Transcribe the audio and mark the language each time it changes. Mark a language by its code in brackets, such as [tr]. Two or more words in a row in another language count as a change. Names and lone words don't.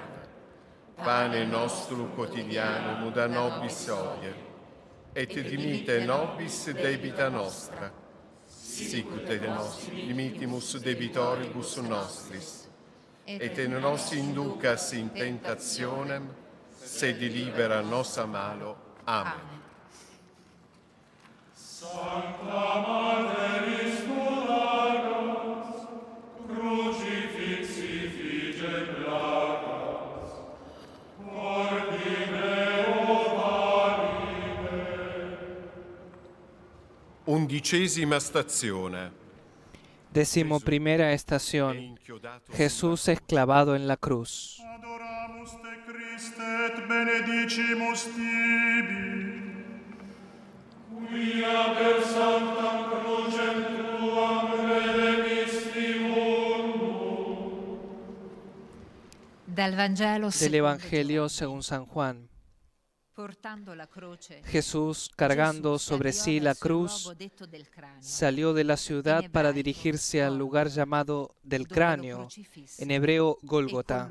[la] Pane nostrum quotidianum da nobis hodie, et dimitte nobis debita nostra, sicut et nos dimittimus debitoribus nostris, et ne nos inducas in tentationem, sed libera nos a malo. Amen. Sancta Mater Lagas, crucifixi fige plagas, ordine valide. [it] 11ª stazione. [es] 11ª estación. Jesús es clavado en la cruz. [la] Adoramus te Christe et benedicimus tibi. Quia per sanctam crucem tuam redemisti mundum. [es] Del Evangelio según San Juan. Jesús, cargando sobre sí la cruz, salió de la ciudad para dirigirse al lugar llamado del cráneo, en hebreo Gólgota.